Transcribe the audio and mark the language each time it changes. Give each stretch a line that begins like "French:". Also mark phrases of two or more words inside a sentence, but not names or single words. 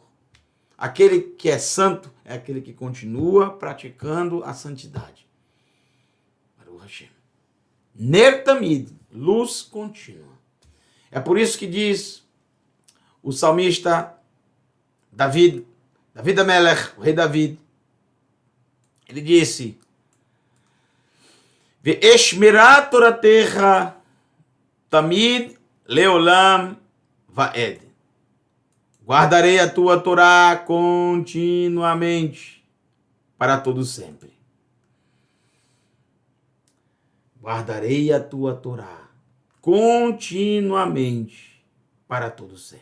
Portuguese: Aquele que é santo é aquele que continua praticando a santidade.
Hebrew: ברוך השם. נר תמיד,
Portuguese: luz contínua. É por isso que diz o salmista David Amelech, o rei David, ele disse:
Hebrew: ואשמרה תורתך תמיד לעולם ועד.
Portuguese: Guardarei a tua Torá continuamente para todo sempre. Guardarei a tua Torá continuamente para todo sempre.